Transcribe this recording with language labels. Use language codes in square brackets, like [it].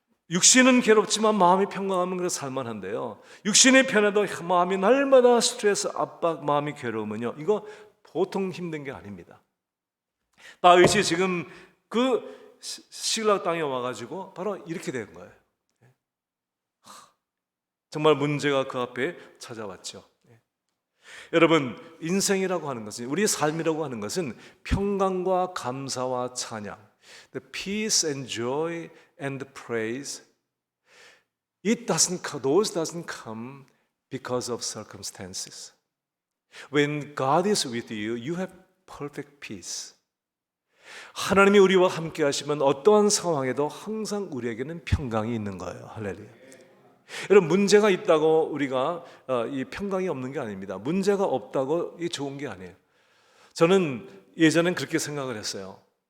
[ko] 육신은 괴롭지만 마음이 평강하면 그래서 살만한데요, 육신이 편해도 마음이 날마다 스트레스, 압박, 마음이 괴로우면요 이거 보통 힘든 게 아닙니다. 다윗이 지금 그 시글락 땅에 와가지고 바로 이렇게 된 거예요. 정말 문제가 그 앞에 찾아왔죠. 여러분, 인생이라고 하는 것은, 우리의 삶이라고 하는 것은 평강과 감사와 찬양, [en] the peace and joy and the praise, those doesn't come because of circumstances. When God is with you, you have perfect peace. [ko] 하나님이 우리와 함께 하시면 어떠한 상황에도 항상 우리에게는 평강이 있는 거예요. 할렐루야. 여러분, 문제가 있다고 우리가 이 평강이 없는 게 아닙니다. 문제가 없다고 이 좋은 게 아니에요. 저는 예전엔 그렇게 생각을 했어요.